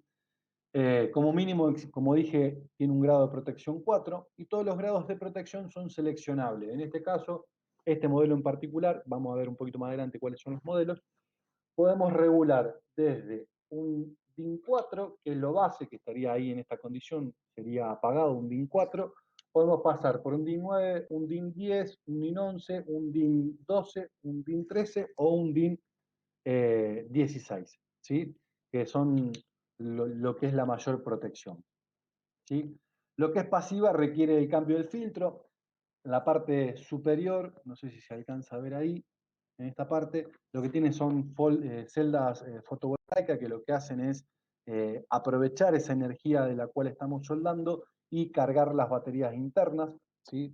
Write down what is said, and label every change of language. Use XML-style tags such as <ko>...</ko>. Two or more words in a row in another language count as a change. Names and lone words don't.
<es>Como mínimo, como dije, tiene un grado de protección 4 y todos los grados de protección son seleccionables. En este caso, este modelo en particular, vamos a ver un poquito más adelante cuáles son los modelos, podemos regular desde un DIN 4, que es lo base, que estaría ahí en esta condición, sería apagado un DIN 4, podemos pasar por un DIN 9, un DIN 10, un DIN 11, un DIN 12, un DIN 13 o un DIN 16, ¿sí? Que son lo que es la mayor protección, ¿sí? Lo que es pasiva requiere el cambio del filtro. En la parte superior, no sé si se alcanza a ver ahí, en esta parte, lo que tiene son celdas fotovoltaicas que lo que hacen es aprovechar esa energía de la cual estamos soldando y cargar las baterías internas, ¿sí?</es>